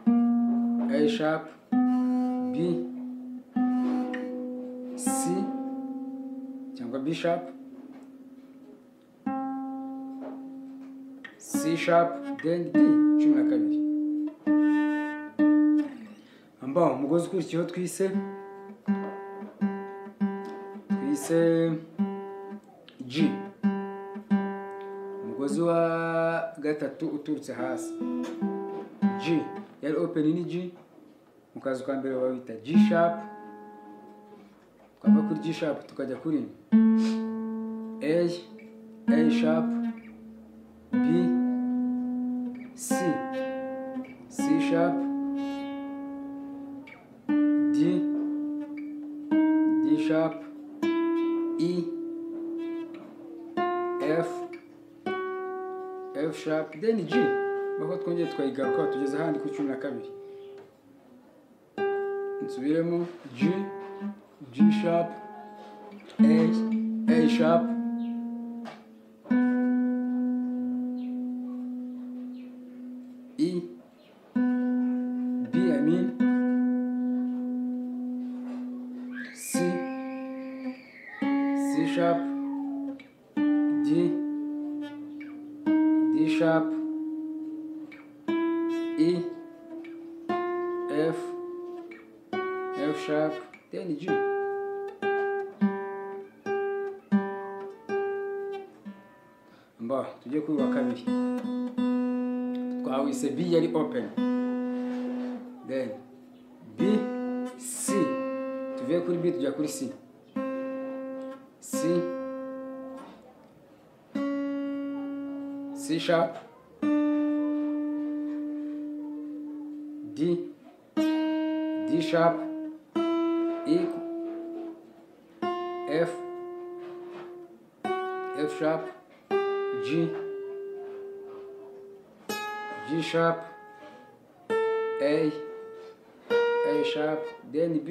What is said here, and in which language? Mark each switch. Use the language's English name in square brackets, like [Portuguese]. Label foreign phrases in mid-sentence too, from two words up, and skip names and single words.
[English] A sharp, B, C, cyangwa B sharp, C sharp, then D 12. [Kinyarwanda] Amba umugozi ukurikiyeho twise G, umugozi wa gatatu uturutse hasi. G yari open ni G, mu kazu ka mbere wabita [English] G sharp, [Kinyarwanda] twava kuri [English] G sharp [Kinyarwanda] tukajya kuri [English] A sharp, B, C sharp, D sharp, E, F sharp, then G. [Kinyarwanda] Bako twongeye twayigaruka tugeze ahandi ku 12. [English] Nsubiremo G sharp, A sharp, E, B C sharp, D sharp, E, F sharp, then G. [Kinyarwanda] Mba tujye kuri wa kabiri. Twawise B yari open, [English] then B, C, [Kinyarwanda] tuvuye kuri B tujya kuri C, [English] C sharp, D sharp, E, F sharp, G sharp, A sharp, then B.